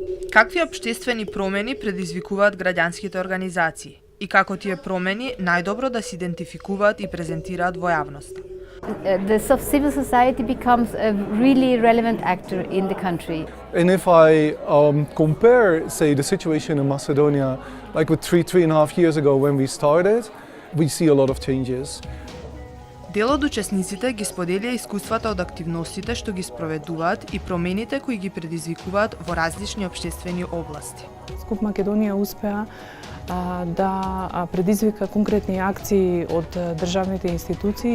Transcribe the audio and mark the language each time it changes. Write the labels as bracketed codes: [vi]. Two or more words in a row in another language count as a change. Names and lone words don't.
[mk] Какви општествени промени предизвикуваат граѓанските организации и како тие промени најдобро да се идентификуваат и презентираат во јавноста? [en] The civil society becomes a really relevant actor in the country. And if I compare, say, the situation in Macedonia, like with 3.5 years ago when we started, we see a lot of changes. [mk] Дел од учесниците ги споделија искуствата од активностите што ги спроведуваат и промените кои ги предизвикуваат во различни општествени области. Скуп Македонија успеа да предизвика конкретни акции од државните институции.